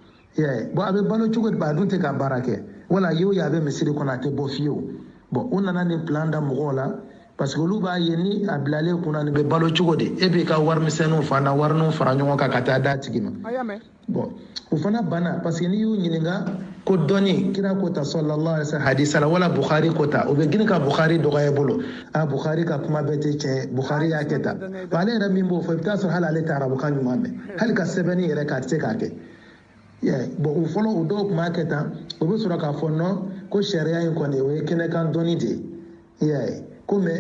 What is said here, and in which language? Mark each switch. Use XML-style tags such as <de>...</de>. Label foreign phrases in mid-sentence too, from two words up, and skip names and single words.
<bm>bon a bɛ balo cogo di a dun tɛ ka baara kɛ wala ye o ye a bɛ misiri kɔnɔ a tɛ bɔ fiyewu bon u nana nin plan da mɔgɔw la</bm> <fr>parce que</fr> <bm>olu b'a ye ni a bilalen kunna nin bɛ balo cogo di e b'i ka warimisɛnninw fana wariniw fara ɲɔgɔn kan ka taa d'a tigi ma bon o fana banna</bm> <fr>parce que</fr> <bm>n'i y'u ɲininka ko dɔnni kira ko ta</bm> <ar>صلى الله عليه وسلم</ar> <bm>hadisa la wala bukhari ko ta o bɛ girin ka bukhari dɔgɔya i bolo a bukhari ka kuma bɛɛ tɛ tiɲɛ bukhari y'a kɛ tan bon ale yɛrɛ min b'o fɔ i bɛ taa sɔrɔ hali ale tɛ arabukan ɲuman mɛn hali ka sɛbɛnni yɛrɛ k'a tɛ se k'a kɛ bon o fɔlɔ o dɔw tun b'a kɛ tan o bɛ sɔrɔ k'a fɔ non ko sariya in kɔni o ye kɛnɛkan dɔnni de ye ko mɛ</bm>